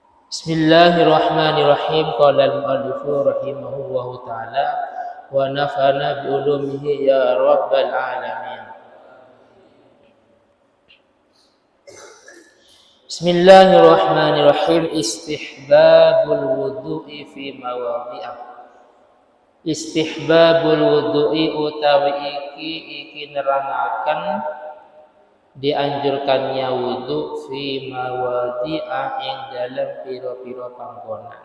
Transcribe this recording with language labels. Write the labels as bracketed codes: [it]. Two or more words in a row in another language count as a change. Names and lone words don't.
[ar] بسم الله الرحمن الرحيم. قال المؤلف رحمه الله تعالى ونفعنا بعلومه يا رب العالمين. بسم الله الرحمن الرحيم. استحباب الوضوء في مواضع. استحباب الوضوء [jv] utawi iki nerangaken [id] dianjurkannya wudu [ar] في مواضع [jv] ing dalam pira-pira panggonan.